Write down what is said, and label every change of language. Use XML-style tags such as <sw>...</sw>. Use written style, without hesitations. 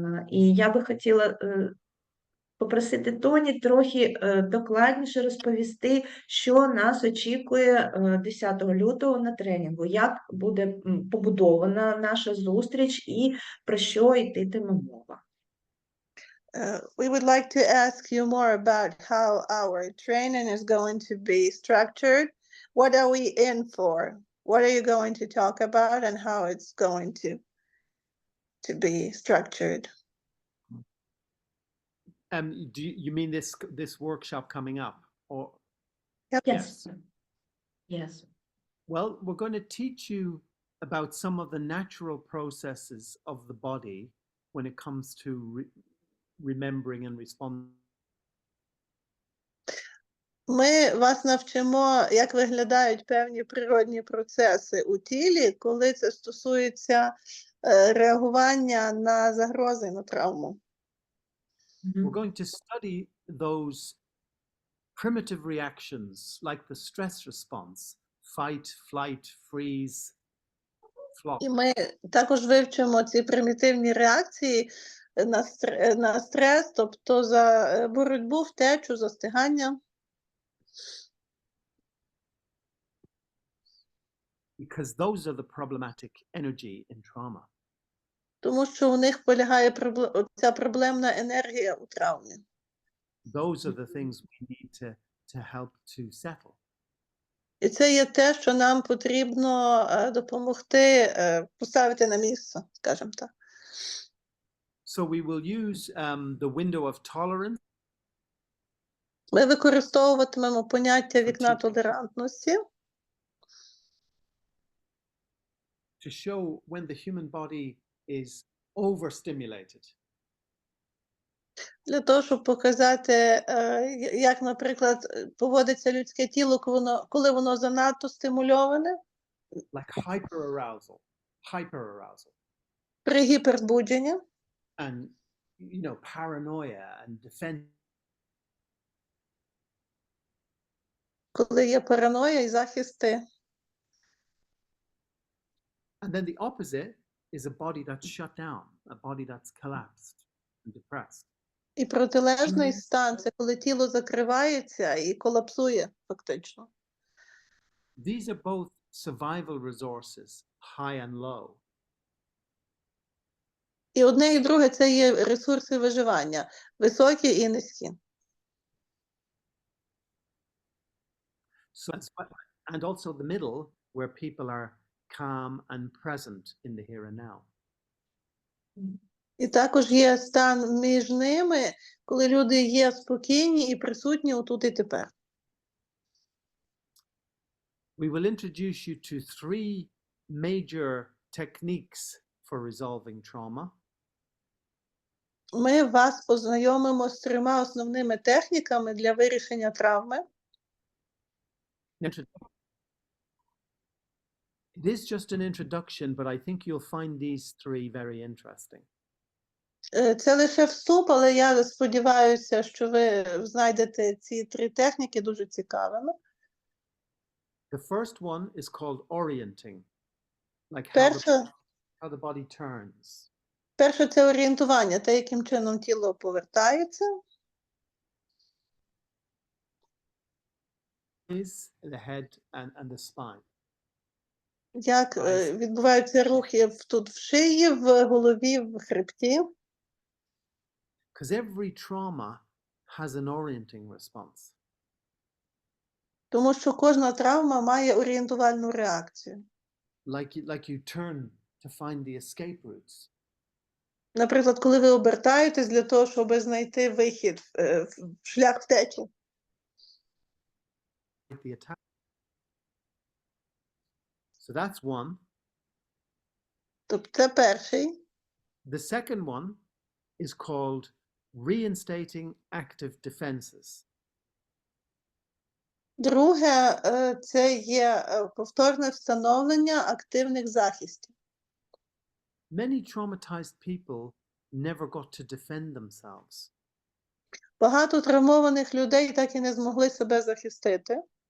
<uk>І я би хотіла попросити Тоні трохи докладніше розповісти, що нас очікує 10 лютого на тренінгу, як буде побудована наша зустріч і про що йтиме мова.</uk> <en>We would like to ask you more about how our training is going to be structured. What are we in for? What are you going to talk about and how it's going to be structured? Do you mean this workshop coming up? Or Yep. Yes. Yes. Well, we're going to teach you about some of the natural processes of the body when it comes to remembering and responding.</en> <uk>Ми вас навчимо, як виглядають певні природні процеси у тілі, коли це стосується реагування на загрози, на травму.</uk> <en>We're going to study those primitive reactions like the stress response, fight, flight, freeze, flock.</en> <uk>І ми також вивчимо ці примітивні реакції на стрес, тобто за боротьбу, втечу, застигання.</uk> <en>Because those are the problematic energy in trauma.</en> <uk>Тому що у них полягає ця проблемна енергія у травмі.</uk> <en>Those are the things we need to help to settle.</en> <uk>І це є те, що нам потрібно допомогти поставити на місце, скажімо так.</uk> <en>So we will use the window of tolerance</en> <uk>Ми використовуватимемо поняття вікна толерантності,</uk> <en>to show when the human body is overstimulated.</en> <uk>для того, щоб показати, як, наприклад, поводиться людське тіло, коли воно занадто стимульоване,</uk> <en>Like hyperarousal,</en> <uk>при гіпербудженні,</uk> <en>and paranoia and defense.</en> <uk>коли є параноя і захисти.</uk> <en>And then the opposite is a body that's shut down, a body that's collapsed and depressed.</en> <uk>І протилежний стан – це коли тіло закривається і колапсує фактично.</uk> <en>These are both survival resources, high and low.</en> <uk>І одне і друге – це є ресурси виживання, високі і низькі.</uk> <en>So, and also the middle, where people are calm and present in the here and now.</en> <uk>І також є стан між ними, коли люди є спокійні і присутні у тут і тепер.</uk> <en>We will introduce you to 3 major techniques for resolving trauma.</en> <uk>Ми вас познайомимо з 3 основними техніками для вирішення травми.</uk> <en>It is just an introduction, but I think you'll find these 3 very interesting.</en> <uk>Це лише вступ, але я сподіваюся, що ви знайдете ці 3 техніки дуже цікавими.</uk> <en>The first one is called orienting, like how the body turns.</en> <uk>Перше – це орієнтування, те, яким чином тіло повертається.</uk> <en>Is the head and the spine.</en> <uk>Як відбуваються рухи тут в шиї, в голові, в хребті.</uk> <en>Because every trauma has an orienting response.</en> <uk>Тому що кожна травма має орієнтувальну реакцію.</uk> <en>Like you turn to find the escape routes.</en> <uk>Наприклад, коли ви обертаєтесь для того, щоб знайти вихід, шлях втечі.</uk> <en>The attack. So that's one.</en> <uk>Тобто це перший.</uk> <en>The second one is called reinstating active defenses.</en> <uk>Друге – це є повторне встановлення активних захистів.</uk> <en>Many traumatized people never got to defend themselves.</en> <uk>Багато травмованих людей так і не змогли себе захистити.</uk>